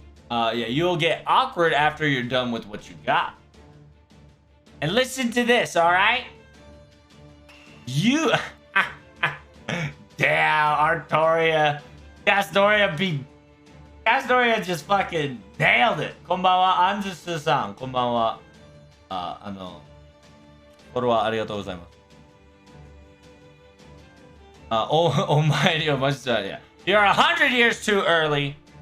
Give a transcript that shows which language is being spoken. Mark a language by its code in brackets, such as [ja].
[en] You'll get awkward after you're done with what you got. And listen to this, all right? You, damn, Artoria, Castoria just fucking nailed it. [ja] こんばんは、アンズスさん、こんばんは。フォロワーありがとうございます。お前にはマジで、 [en] You're 100 years too early.